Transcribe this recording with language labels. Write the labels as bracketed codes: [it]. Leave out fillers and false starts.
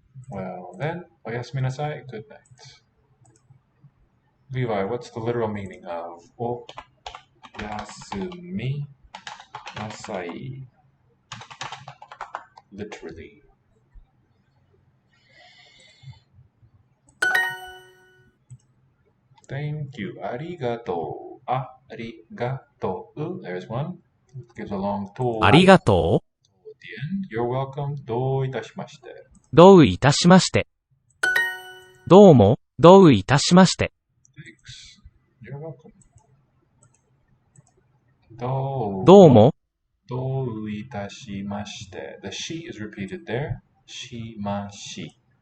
[en] Well then, [ja] おやすみなさい. [en] Good night. Levi, what's the literal meaning of [ja] おやすみなさい? [en] Literally. Thank you. [ja] ありがとう.ありがとう. [en] There's one. It gives a long と. [ja] ありがとう。 [en] At the end, you're welcome. [ja] どういたしまして. どういたしまして。どうも、どういたしまして。 [en] Thanks. You're welcome. [ja] どうも、どういたしまして。 [en] The she is repeated there. しまし.